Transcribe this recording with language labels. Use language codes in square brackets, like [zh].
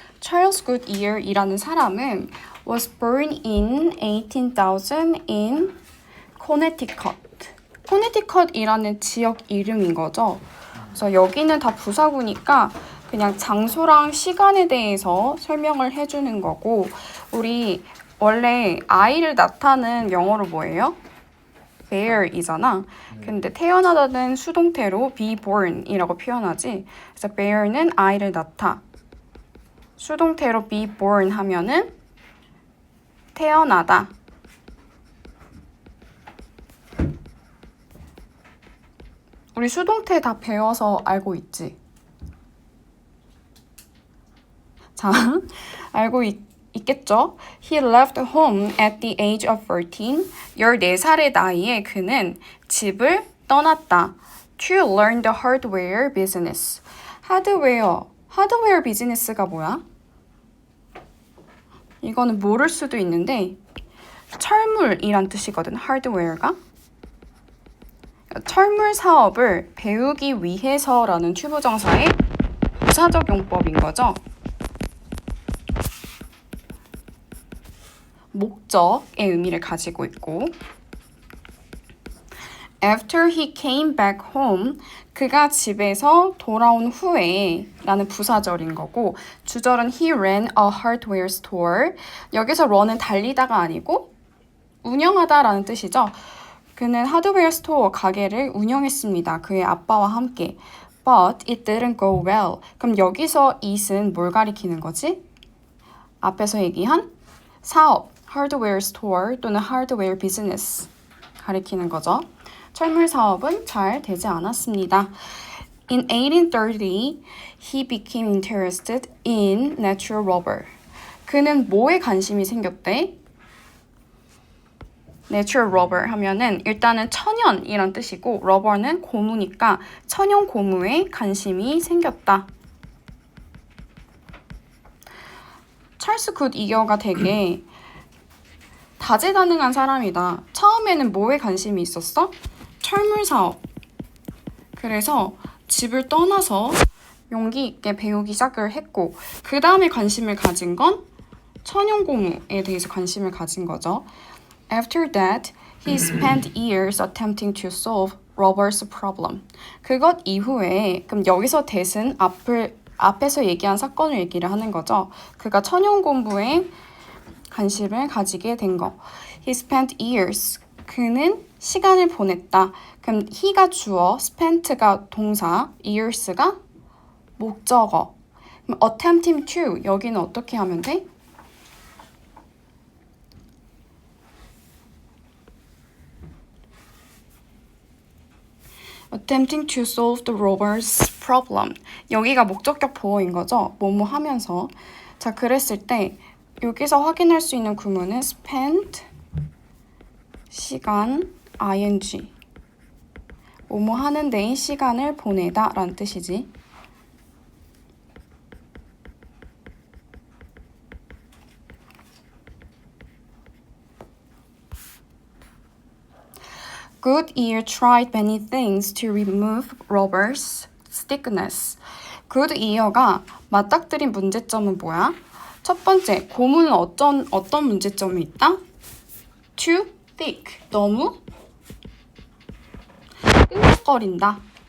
[en] Charles Goodyear [ko] 이라는 사람은 [en] was born in 18,000 in Connecticut. [ko] Connecticut이라는 지역 이름인 거죠. 그래서 여기는 다 부사구니까 그냥 장소랑 시간에 대해서 설명을 해주는 거고, 우리 원래 아이를 낳다는 영어로 뭐예요? bear이잖아. 근데 태어나다는 수동태로 be born이라고 표현하지. 그래서 bear는 아이를 낳다. 수동태로 be born 하면은 태어나다. 우리 수동태 다 배워서 알고 있지? 자, 알고 있겠죠? [en] He left home at the age of 13. [ko] 14살의 나이에 그는 집을 떠났다. [en] To learn the hardware business. [ko] 하드웨어 비즈니스가 뭐야? 이거는 모를 수도 있는데 철물이란 뜻이거든, 하드웨어가. 철물 사업을 배우기 위해서라는 투부정사의 부사적 용법인 거죠. 목적의 의미를 가지고 있고, [en] After he came back home, [ko] 그가 집에서 돌아온 후에 라는 부사절인 거고, 주절은 [en] he ran a hardware store. [ko] 여기서 run은 달리다가 아니고 운영하다 라는 뜻이죠. 그는 하드웨어 스토어 가게를 운영했습니다. 그의 아빠와 함께. [en] But it didn't go well. [ko] 그럼 여기서 it은 뭘 가리키는 거지? 앞에서 얘기한 사업, hardware store 또는 hardware business 가리키는 거죠. 철물 사업은 잘 되지 않았습니다. [en] In 1830, he became interested in natural rubber. [ko] 그는 뭐에 관심이 생겼대? Natural rubber 하면은 일단은 천연이란 뜻이고, rubber는 고무니까 천연 고무에 관심이 생겼다. 찰스 굿이어가 되게 다재다능한 사람이다. 처음에는 뭐에 관심이 있었어? 철물 사업. 그래서 집을 떠나서 용기 있게 배우기 시작을 했고, 그 다음에 관심을 가진 건 천연 고무에 대해서 관심을 가진 거죠. [en] After that, he spent years attempting to solve rubber's problem. [ko] 그것 이후에, 그럼 여기서 that은 앞에서 얘기한 사건을 얘기를 하는 거죠. 그가 천연 고무에 관심을 가지게 된 거. [en] He spent years. [ko] 그는 시간을 보냈다. 그럼 he가 주어, spent가 동사, years가 목적어. 그럼 attempting to 여기는 어떻게 하면 돼? [en] attempting to solve the robber's problem. [ko] 여기가 목적격 보어인 거죠. 뭐뭐 하면서. 자, 그랬을 때 여기서 확인할 수 있는 구문은 spend, 시간, ing. 뭐뭐 하는 데에 시간을 보내다 라는 뜻이지. [en] Goodyear tried many things to remove rubber's stiffness. [ko] Goodyear가 맞닥뜨린 문제점은 뭐야? 첫 번째, 고무는 어떤 문제점이 있다? [en] Too thick. [ko] 너무 끈적거린다.